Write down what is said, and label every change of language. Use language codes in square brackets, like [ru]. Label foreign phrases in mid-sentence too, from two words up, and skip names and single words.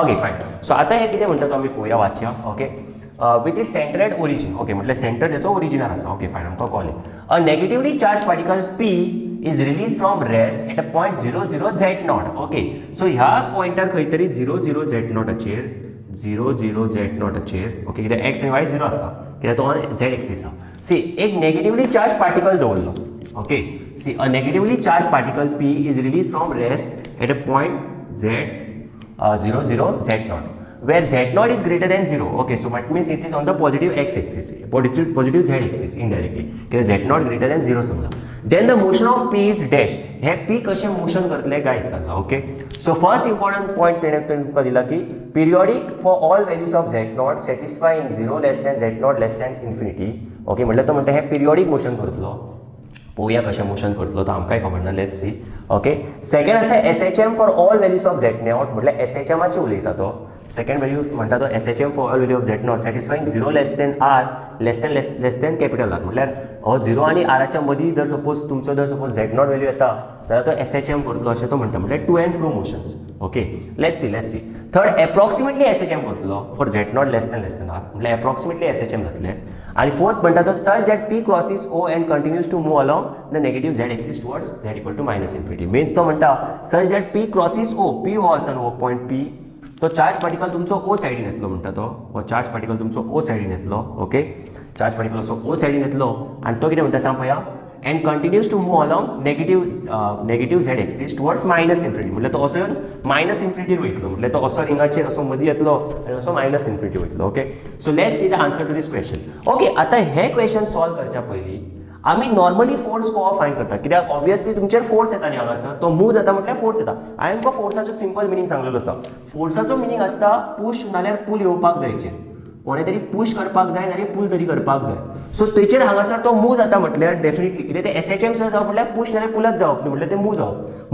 [en] okay fine. [kok] सो आतां हे कितें म्हणटा तो आमी पळोवया वाचया. ओके, [en] with its center at origin. [kok] ओके, म्हटल्यार सेंटर तेचो ओरिजिनार आसा. [en] okay fine, [kok] आमकां कळ्ळें. [en] a negatively charge particle P is released from rest at a point 00 Z0. ओके, [kok] सो ह्या पॉइंटार खंय तरी 00 Z0 चेर 00 Z0 चेर ओके कित्याक X आनी Y 0 आसा कित्याक तो Z एक्सीस आहा. सी एक [en] negatively charge particle [kok] दवरलो. [en] okay, see a negatively charge particle P is released from rest at a point Z 00 Z0. where z0 is greater than 0. Okay, so what means it is on the positive x axis, positive z axis indirectly. Okay, z0 greater than 0 समजा. Then the motion of p is dash. [kok] हे p कशे मोशन करतले गाइड सांगा. [en] okay, so first important point [kok] तेणे तुमकां दिला की [en] periodic for all values of z0 satisfying 0 less than z0 less than infinity. ओके, [kok] म्हटल्यार तो म्हणटा हे [en] periodic motion [kok] करतलो. पळोवया कशें मोशन करतलो तो आमकांय खबर ना. [en] let's see. okay, second [kok] आसा [en] SHM for all values of z0 [kok] म्हटल्यार SHMाचे उलयता तो. [en] second values [kok] म्हणटा तो [en] SHM for all value of z0 satisfying 0 less than r less than capital r. [kok] म्हटल्यार हो 0 आनी rच्या मदीं जर सपोज तुमचो जर सपोज z0 वॅल्यू येता जाल्यार तो SHM करतलो अशें तो म्हणटा. [en] म्हटल्यार to and fro motions. okay, let's see. third approximately SHM [kok] करतलो [en] for z0 less than r [kok] म्हटल्यार [en] approximately SHM जातलें. [kok] आणि [en] fourth [kok] म्हणटा तो [en] such that p crosses o and continues to move along the negative z axis towards z equal to minus infinity. [kok] मीन्स तो म्हणटा [en] such that p crosses o, [kok] p हो आसा न्हू पॉयंट p, तो [en] charge particle [kok] तुमचो o सायडीन येतलो म्हणटा तो. हो [en] charge particle [kok] तुमचो o सायडीन येतलो. ओके, [en] charge particle [kok] असो o सायडीन येतलो आनी तो कितें म्हणटा सांग पळया, [en] and continues to move along negative z axis towards minus infinity. [kok] म्हटल्यार तो असो [en] minus infinity [kok] वयतलो. म्हटल्यार तो असो रिंगाचेर असो मदीं येतलो आनी असो [en] minus infinity [kok] वयतलो. [en] okay, so let's see the answer to this question. [kok] ओके, आतां हे [en] question solve [kok] करच्या पयलीं आमी [en] normally force [kok] को फायंड करता. कित्याक ऑब्वियसली तुमचेर फोर्स येता न्ही हांगासर, तो मूव जाता म्हटल्यार फोर्स येता. हांवें तुमकां फोर्साचो [en] simple meaning [kok] सांगलेलो आसा. फोर्साचो मिनींग आसता पुश नाल्यार पूल येवपाक जायचेर. कोणे तरी पुश करपाक जाय नाल्यार पूल तरी करपाक जाय. सो तेचेर हांगासर तो मूव जाता म्हटल्यार डेफिनेटली कितें ते SHM सुद्दां जावप म्हटल्यार पुश नाल्यार पुलच जावप न्ही, म्हटल्यार ते मूव जावप.